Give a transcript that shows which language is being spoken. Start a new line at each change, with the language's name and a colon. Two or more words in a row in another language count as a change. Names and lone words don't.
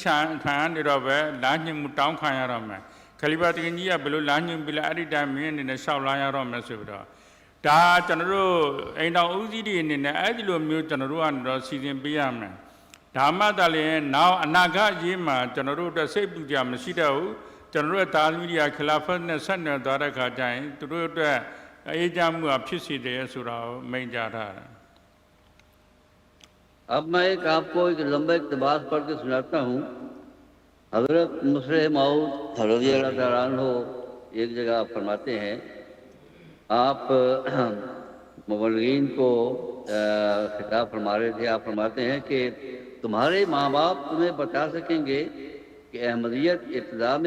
Burmese: ခံနေတော့ပဲလာညှိမှုတောင်းခံရတော့မယ်ခလီဖာတကီကြီးကဘယ်လိုလာညှိပြီးလဲအဲ့ဒီတိုင်းမင်းအနေနဲ့ရှောက်လာရတော့မယ်ဆိုပြီးတော့ဒါကျွန်တော်တို့အိမ်တော်ဦးစီးတွေအနေနဲ့အဲ့ဒီလိုမျိုးကျွန်တော်တို့ကတော့စီစဉ်ပေးရမယ်ဒါမှတလည်းနောက်အနာဂတ်ရေးမှာကျွန်တော်တို့အတွက်စိတ်ပူကြမရှိတော့ဘူးကျွန်တော်တို့ရဲ့တာသမီတွေကခလာဖတ်နဲ့ဆက်နွယ်သွားတဲ့ခါကျရင်သူတို့အတွက်အေးချမ်းမှုအဖြစ်စီတယ်ဆိုတာကိုမိန့်ကြားထားတယ်
Urdu: اب میں آپ کو ایک لمبا اقتباس پڑھ کے سناتا ہوں حضرت مصلح موعود رضی اللہ تعالیٰ عنہ ایک جگہ فرماتے ہیں آپ مبلغین کو خطاب فرما رہے تھے آپ فرماتے ہیں کہ تمہارے ماں باپ تمہیں بتا سکیں گے کہ احمدیت ابتدا میں